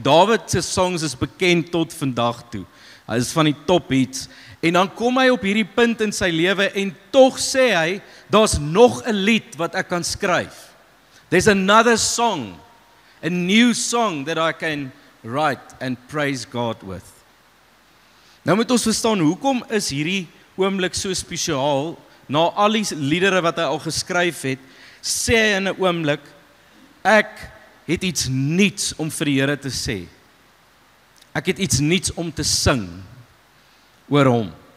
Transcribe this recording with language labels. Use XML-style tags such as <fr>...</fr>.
<af>Dawid se songs is bekend tot vandag toe. Hy is van die top hits. En dan kom hy op hierdie punt in sy lewe en tog sê hy, daar's nog 'n lied wat ek kan skryf.</af> <en>There's another song, a new song that I can write and praise God with.</en> <af>Nou moet ons verstaan, hoekom is hierdie oomblik so spesiaal? Na al die liedere wat hy al geskryf het, sê hy in 'n oomblik, ek het iets nuuts om vir die Here te sê. Ek het iets nuuts om te sing oor hom.</af>